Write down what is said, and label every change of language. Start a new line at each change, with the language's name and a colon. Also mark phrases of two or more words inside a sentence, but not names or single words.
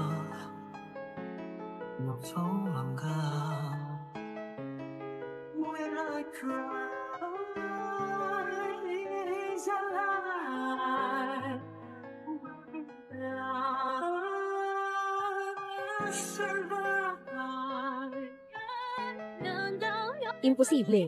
Korean: 너도 안 가
English: When I cry is a lie Imposible.